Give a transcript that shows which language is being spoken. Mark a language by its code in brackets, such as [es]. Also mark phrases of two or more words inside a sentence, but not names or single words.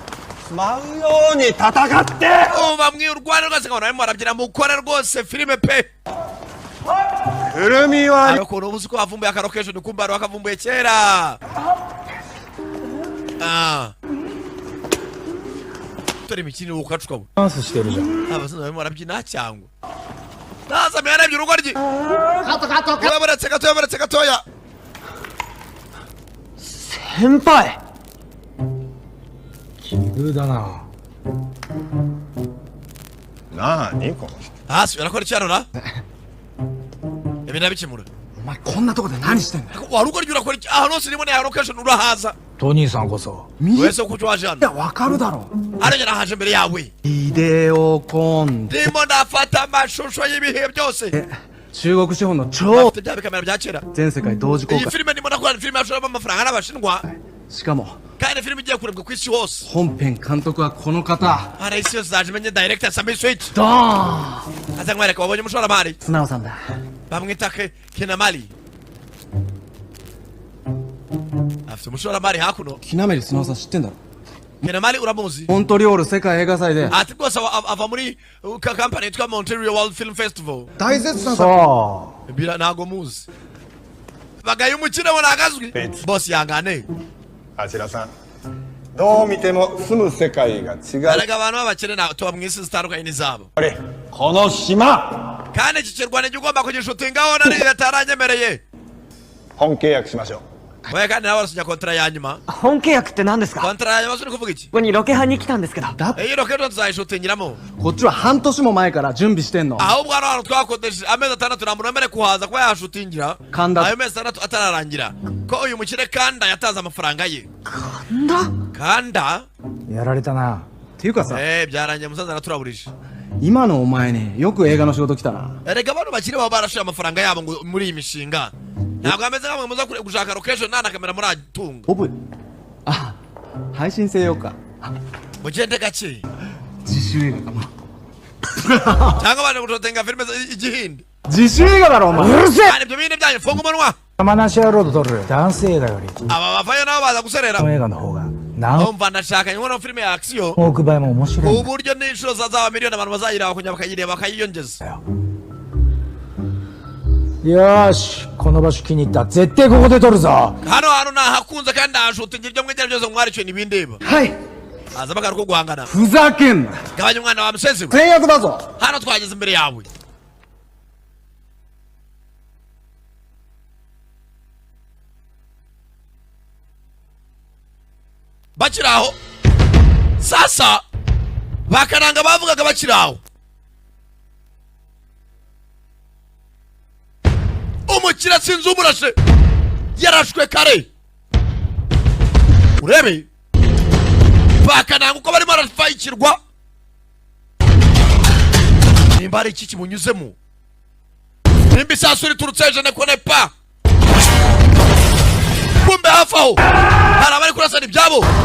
[rw] uba mwirwana rwose nkabona barimo barabyina mukore rwose filime pe hari ukuntu ubuzi ko bavumbuye aka location kumbe hari wakavumbuye kera turi imikino ukacuka we [ja] ダンスしてるじゃん。 [rw] abazungu barimo barabyina cyangwa naza myarebye urugo rye buretse gatoya [ja] 先輩奇遇だな。何この人。 [rw] hasi urakora iki hano na ibi nabikemura [ja] お前こんなとこで何してんだよ。 [rw] wari uko ryo urakora iki ahantu hose niboneye aka location urahaza [ja] トニーさんこそ。 [rw] wese kuki waje hano [ja] わかるだろ。 [rw] ariko nahaje mbere yawe [ja] ビデオコン [rw] ndimo ndafata amashusho y'ibihe byose [ja] 中国資本の超 [rw] afite bya bikamera bya kera [ja] 全世界同時公 [rw] iyi [ja] 開 [rw] filime ndimo ndakora ni filime yashoramo amafaranga n'abashinwa [ja] しかも [rw] kandi ni filime igiye kurebwa ku isi hose [ja] 本編監督はこの方 [rw] hari isi yose zaje imenye director Sami Switch [ja] ドーン [rw] aza nkwereka wabonye umushoramari [ja] 素直さんだ [rw] bamwita Kinamali afite umushoramari hakuno [ja] 木なめり素直さん知ってんだろ [rw] Kinamali uramuzi [ja] モントリオール世界映画祭で [rw] ati rwose ava muri kampani yitwa Montreal World Film Festival [ja] 大絶賛さ。 ntago muzi bagaye umukino bona agazwi boss yangane あちらさん。どう見ても住む世界が違う。 [rw] erega abantu b'abakene tuba mu isi zitandukanye n'izabo [ja] あれ、この島。 [rw] kandi iki kirwa nijya ugomba kugishutingaho na leta ataranyemereye [ja] 本契約しましょう。 [rw] we kandi nawe warasinya kontara ya nyuma [ja] 本契約って何ですか [rw] kontara ya nyuma si ni kuvuga iki [ja] ここにロケハンに来たんですけど [rw] iyi location tuzayishutingiramo [ja] こっちは半年も前から準備してんの [rw] ahubwo hano hantu twakodesheje amezi atandatu nta muntu wemerewe kuhaza kuba yahashutingira [ja] Kanda. [rw] ayo mezi atandatu atararangira ko uyu mukire kanda yatanze amafaranga ye [ja] なんだ [rw] kanda [ja] やられたな。っていうかさ [rw] byarangiye umusaza araturaburije [ja] 今のお前ねよく映画の仕事来たな [rw] erega abantu bakiri baba barashoye amafaranga yabo ngo muri iyi mishinga ntabwo ameze nk'amwe muza gushaka location nta na kamera muratunga [ja] オブあ配信せようか [rw] mugende gake [ja] 自主映画かな [rw] cyangwa baje gushotinga filime igihindi [ja] 自主映画だろお前 [rw] kandi ibyo bindi byanyu funga umunwa [ja] 山梨野郎と撮る男性映画より、こ [rw] aba bavayo nabo baza guserera [ja] の映画の方が何 [rw] umva ndashaka inkono filime ya action [ja] 億倍も面白いんだ [rw] uburyo n'inshuro zazaba miliyoni abantu bazayireba kugira bakayireba bakayiyongeza [ja] よ。よーし、この場所気に入った。絶対ここで撮るぞ。 [rw] hano hantu nahakunze kandi nahashutingira ibyo mwigera byose mwaricuye ntibindeba [ja] はい [rw] aza bagaruka guhangana [ja] ふざけんな [rw] gabanya umwana wa musezi we [ja] 制約だぞ [rw] hano twageze imbere yawe bakiri aho sasa bakananga bavugaga bakiri aho umukire sinzi umurashe yarashwe kare urebe bakananga uko barimo barafayikirwa nimba hari iki kimunyuzemo nimba isasu riturutse jene konepa kumbe hafi aho hari abari kurasana ibyabo